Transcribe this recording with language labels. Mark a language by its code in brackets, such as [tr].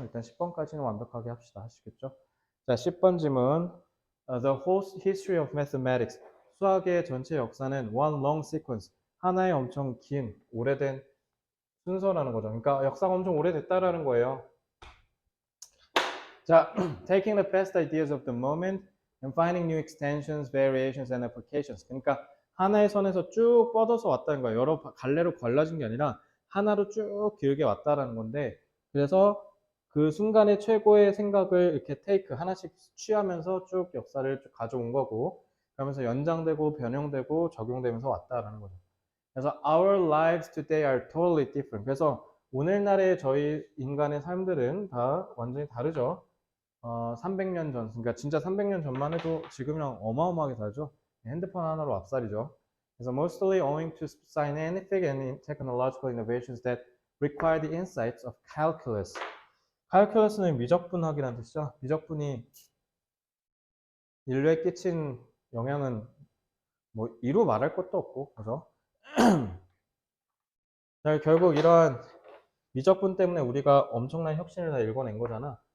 [ko] 일단 10번까지는 완벽하게 합시다. 하시겠죠? 자, 10번 질문. [en] The whole history of mathematics. [ko] 수학의 전체 역사는 [en] one long sequence. [ko] 하나의 엄청 긴, 오래된 순서라는 거죠. 그러니까 역사가 엄청 오래됐다라는 거예요. [en] 자, taking the best ideas of the moment and finding new extensions, variations, and applications. [ko] 그러니까 하나의 선에서 쭉 뻗어서 왔다는 거예요. 여러 갈래로 갈라진 게 아니라 하나로 쭉 길게 왔다라는 건데, 그래서 그 순간의 최고의 생각을 이렇게 테이크 하나씩 취하면서 쭉 역사를 쭉 가져온 거고, 그러면서 연장되고 변형되고 적용되면서 왔다라는 거죠. [en] 그래서 our lives today are totally different. [ko] 그래서 오늘날의 저희 인간의 삶들은 다 완전히 다르죠. 300년 전, 그러니까 진짜 300년 전만 해도 지금이랑 어마어마하게 다르죠. 핸드폰 하나로 앞살이죠. [en] 그래서 mostly owing to scientific and technological innovations that require the insights of calculus. [ko] calculus는 미적분학이라는 뜻이죠. 미적분이 인류에 끼친 영향은 뭐 이루 말할 것도 없고, 그죠? 결국 이러한 미적분 때문에 우리가 엄청난 혁신을 다 일궈낸 거잖아.